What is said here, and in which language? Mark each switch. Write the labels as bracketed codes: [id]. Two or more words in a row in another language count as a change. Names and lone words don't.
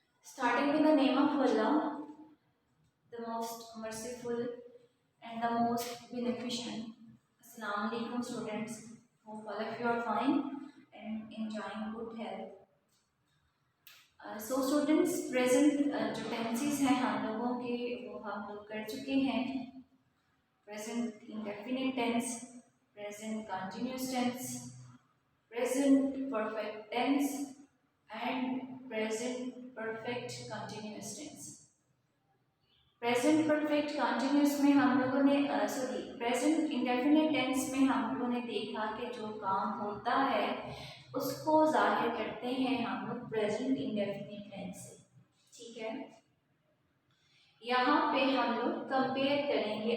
[en] Starting in the name of Allah, the most merciful and the most beneficent. [ar] السلام عليكم [en] students. Hope all of you are fine and enjoying good health. So students, present [hi] जो tenses हैं हम लोगों के वो हम लोग कर चुके हैं. [en] Present indefinite tense, present continuous tense, present perfect tense and present perfect continuous tense. present perfect continuous [hi] में हम लोगों ने [en] present indefinite tense [hi] में हम लोगों ने देखा कि जो काम होता है उसको जाहिर करते हैं हम लोग [en] present indefinite tense [hi] से. ठीक है, यहाँ पे हम लोग कंपेयर करेंगे.